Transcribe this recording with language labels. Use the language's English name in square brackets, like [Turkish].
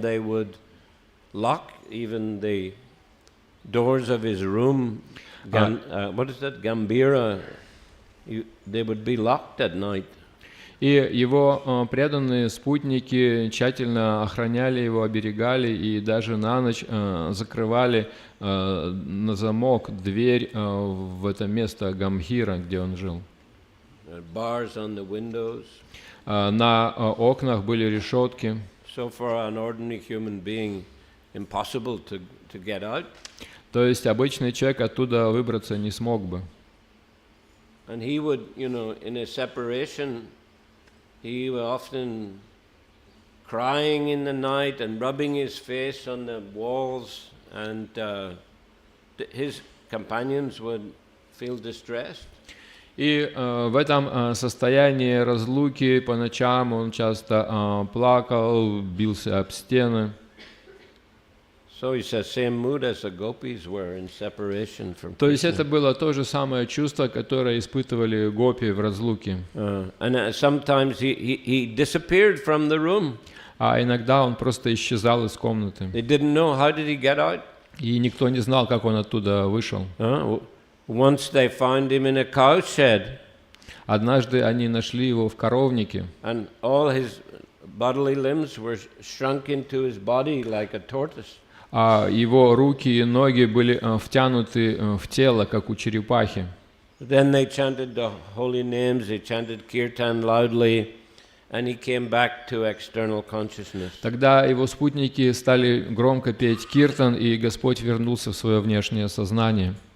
[English] They would lock even the doors of his room. What is that? Gambira. They would be locked at night. [Russian] И его преданные спутники тщательно охраняли его, оберегали и даже на ночь закрывали на замок дверь в это место Гамбхира, где он жил. [English] Bars on the windows. [Russian] На окнах были решетки. [English] So for an ordinary human being, impossible to get out. [Russian] То есть обычный человек оттуда выбраться не смог бы. [English] And he would, in a separation, he was often crying in the night and rubbing his face on the walls, and his companions would feel distressed. [Russian] И в этом состоянии разлуки по ночам он часто плакал, бился об стены. [English] So he says, same mood as the gopis were in separation from Krishna. [Russian] То есть это было то же самое чувство, которое испытывали гопи в разлуке. [English] And sometimes he disappeared from the room. [Russian] А иногда он просто исчезал из комнаты. [English] They didn't know how did he get out. [Russian] И никто не знал, как он оттуда вышел. [English] Once they found him in a cow shed. [Russian] Однажды они нашли его в коровнике. [English] And all his bodily limbs were shrunk into his body like a tortoise. [Russian] А его руки и ноги были втянуты в тело, как у черепахи. [English] Then they chanted the holy names, they chanted kirtan loudly, and he came back to external consciousness. [Russian] Тогда его спутники стали громко петь киртан, и Господь вернулся в свое внешнее сознание.